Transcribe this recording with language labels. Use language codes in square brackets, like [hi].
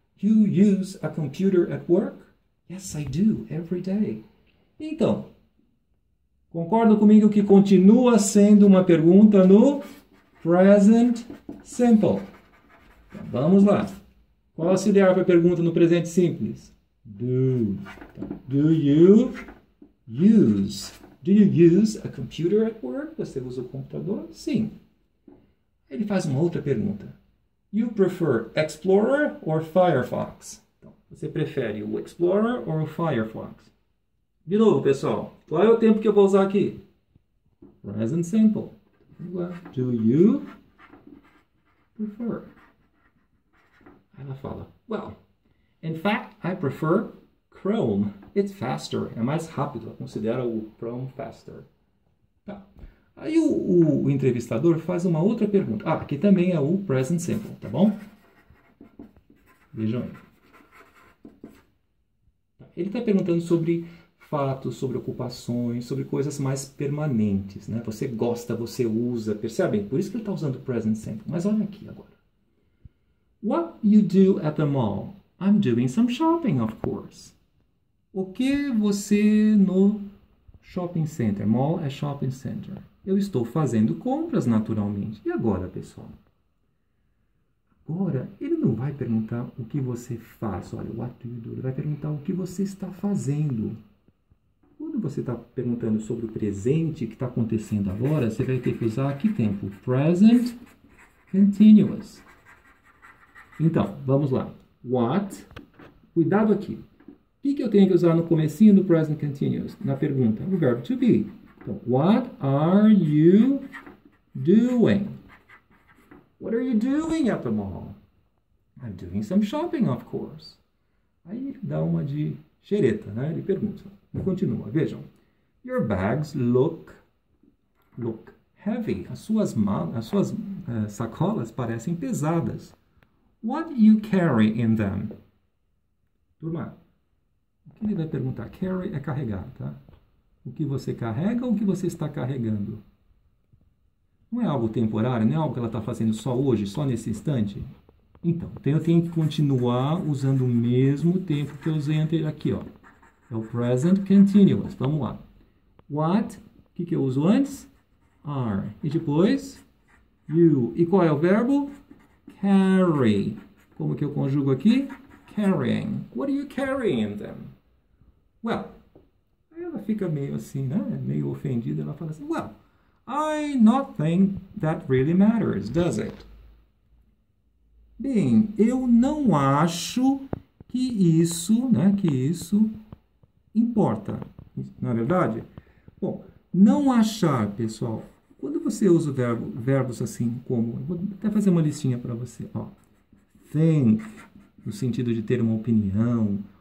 [en] You use a computer at work? Yes, I do, every day. [pt] Então, concordam comigo que continua sendo uma pergunta no present simple. Então, vamos lá. Qual é o auxiliar para a pergunta no presente simples? [en] Do. Então, do you use a computer at work? [pt] Você usa o computador? Sim. Ele faz uma outra pergunta. [en] You prefer Explorer or Firefox? [pt] Então, você prefere o Explorer ou o Firefox? De novo, pessoal. Qual é o tempo que eu vou usar aqui? [en] Present simple. [pt] Vamos lá. [en] Do you prefer? [pt] Ela fala, [en] well, in fact, I prefer Chrome. It's faster. [pt] É mais rápido. Ela considera o Chrome faster. Tá. Aí o entrevistador faz uma outra pergunta. Ah, aqui também é o present simple, tá bom? Vejam aí. Ele está perguntando sobre fatos, sobre ocupações, sobre coisas mais permanentes, né? Você gosta, você usa, percebem? Por isso que ele está usando o present simple. Mas olha aqui agora. [en] What you do at the mall? I'm doing some shopping, of course. [pt] O que você no shopping center? Mall é shopping center. Eu estou fazendo compras naturalmente. E agora, pessoal? Agora, ele não vai perguntar o que você faz. Olha, [en] what do you do? [pt] Ele vai perguntar o que você está fazendo. Quando você está perguntando sobre o presente que está acontecendo agora, você vai ter que usar que tempo? Present continuous. Então, vamos lá. What? Cuidado aqui. O que eu tenho que usar no comecinho do present continuous? Na pergunta, o verbo to be. [en] Então, what are you doing? What are you doing at the mall? I'm doing some shopping, of course. [pt] Aí ele dá uma de xereta, né? Ele pergunta. E continua. Vejam. [en] Your bags look heavy. [pt] As suas sacolas parecem pesadas. [en] What you carry in them? [pt] Turma, o que ele vai perguntar? Carry é carregar, tá? O que você carrega ou o que você está carregando? Não é algo temporário, não é algo que ela está fazendo só hoje, só nesse instante? Então, eu tenho que continuar usando o mesmo tempo que eu usei aqui, ó. É o present continuous. Vamos lá. What? O que eu uso antes? Are. E depois? You. E qual é o verbo? Carry. Como que eu conjugo aqui? [en] Carrying. What are you carrying them? [pt] Well, aí ela fica meio assim, né? Meio ofendida. Ela fala assim, [en] well, I not think that really matters, does it? [pt] Bem, eu não acho que isso, né? Que isso importa. Não é verdade? Bom, não achar, pessoal. Quando você usa verbos assim como... Vou até fazer uma listinha para você. Ó. Think, no sentido de ter uma opinião.